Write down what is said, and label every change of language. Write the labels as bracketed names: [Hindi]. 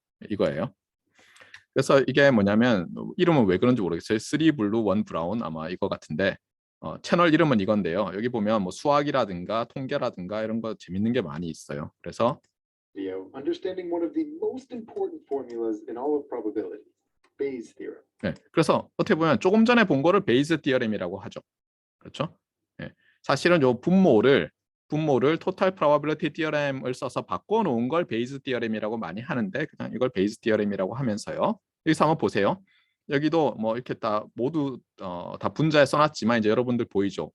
[Korean] 이거예요. 그래서 이게 뭐냐면 이름은 왜 그런지 모르겠어요. 3 블루 1 브라운 아마 이거 같은데 채널 이름은 이건데요. 여기 보면 뭐 수학이라든가 통계라든가 이런 거 재밌는 게 많이 있어요. 그래서 [English] understanding one of the most important formulas in all of probability, Bayes theorem. [Korean] 네, 그래서 어떻게 보면 조금 전에 본 거를 베이즈 디어렘이라고 하죠. 그렇죠? 네, 사실은 요 분모를 토탈 프로바빌리티 디어렘을 써서 바꿔놓은 걸 베이즈 디어렘이라고 많이 하는데 그냥 이걸 베이즈 디어렘이라고 하면서요. 여기서 한번 보세요. 여기도 뭐 이렇게 다 모두 다 분자에 써놨지만 이제 여러분들 보이죠?